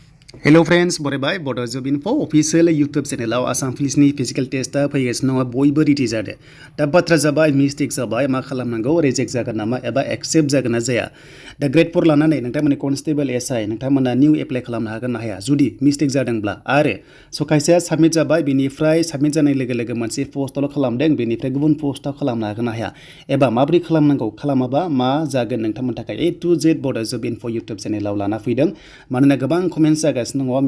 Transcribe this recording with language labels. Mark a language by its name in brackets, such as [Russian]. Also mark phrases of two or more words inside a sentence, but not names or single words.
[English] Hello friends, [Bodo] बरायबाय Bodo job info [English] official YouTube channel [Bodo] Assam police ni [English] physical test [Bodo] फैगासिनो दङ बयबो रेडि जादो दा बाथ्रा जाबाय मिस्टेक जाबाय मा खालामनांगौ रिजेक्ट जागोन नामा एबा एक्सेप्ट जागोन ना जाया दा ग्रेड 4 लानानै नोंथांमोननि कनस्टेबल एसआई नोंथांमोना निउ एप्लाइ खालामनो हागोन ना हाया जुदि मिस्टेक जादोंब्ला आरो स खायसेया साबमिट जाबाय बेनिफ्राय साबमिट जानाय लोगो लोगो मोनसे पोस्टआल खालामदों बेनिफ्राय गुबुन पोस्टआव खालामनो हागोन ना हाया एबा माबोरै खालामनांगौ खालामाबा मा जागोन नोंथांमोननि थाखाय [English] A to Z [Bodo] Bodo job info YouTube चेनेलाव लाना फैदों मानोना गोबां कमेन्ट्स जागासिनो दङ